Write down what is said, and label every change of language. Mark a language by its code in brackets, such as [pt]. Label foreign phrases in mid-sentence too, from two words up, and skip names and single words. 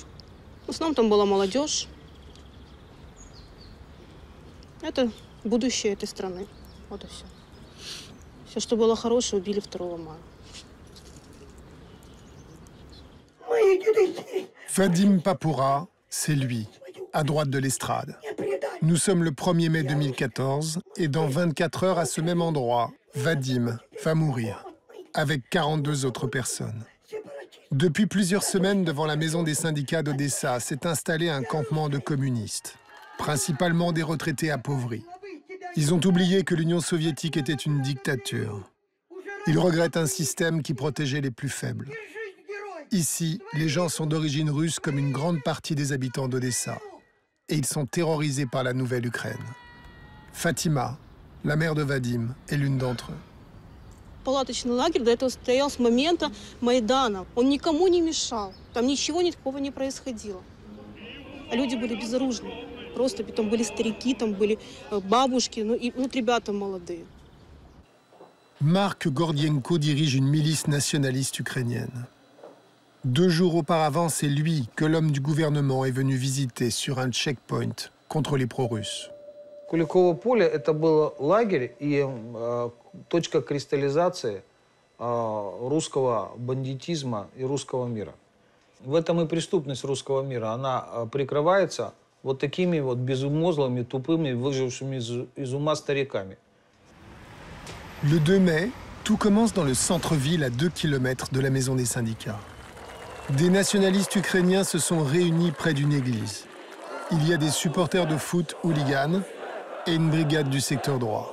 [ru] В основном там была молодежь. Это будущее этой страны. Вот и все. Все, что было хорошее, убили 2 мая. [fr] Vadim Papoura, c'est lui, à droite de l'estrade. Nous sommes le 1er mai 2014 et dans 24 heures à ce même endroit, Vadim va mourir avec 42 autres personnes. Depuis plusieurs semaines, devant la maison des syndicats d'Odessa, s'est installé un campement de communistes, principalement des retraités appauvris. Ils ont oublié que l'Union soviétique était une dictature. Ils regrettent un système qui protégeait les plus faibles. Ici, les gens sont d'origine russe comme une grande partie des habitants d'Odessa. Et ils sont terrorisés par la nouvelle Ukraine. Fatima, la mère de Vadim, est l'une d'entre eux. [ru] Палаточный лагерь до этого стоял с момента Майдана. Он никому не мешал. Там ничего такого не происходило. А люди были безоружны. Просто там были старики, там были бабушки, и ребята молодые. [fr] Mark Gordienko dirige une milice nationaliste ukrainienne. 2 jours auparavant, c'est lui que l'homme du gouvernement est venu visiter sur un checkpoint contre les pro-russes. [ru] Куликово поле – это был лагерь и точка кристаллизации русского бандитизма и русского мира. В этом и преступность русского мира. Она прикрывается вот такими вот безмозглыми, тупыми, выжившими из ума стариками. [fr] Le 2 mai, tout commence dans le centre-ville à 2 km de la maison des syndicats. Des nationalistes ukrainiens se sont réunis près d'une église. Il y a des supporters de foot hooligans et une brigade du secteur droit.